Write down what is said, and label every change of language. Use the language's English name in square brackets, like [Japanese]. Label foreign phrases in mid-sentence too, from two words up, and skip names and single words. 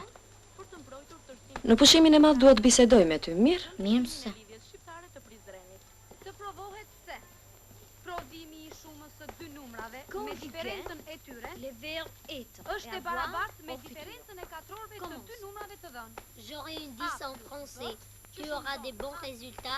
[Albanian] në pushimin e madh duhet të bisedoj me ty, mirë? Mirë Susan. Të provohet se prodhimi i shumës së dy numrave me diferencën e tyre është e barabartë me diferencën e katrorëve të dy numrave të dhënë. [French] J'aurai une 10 en français. Tu auras des bons résultats.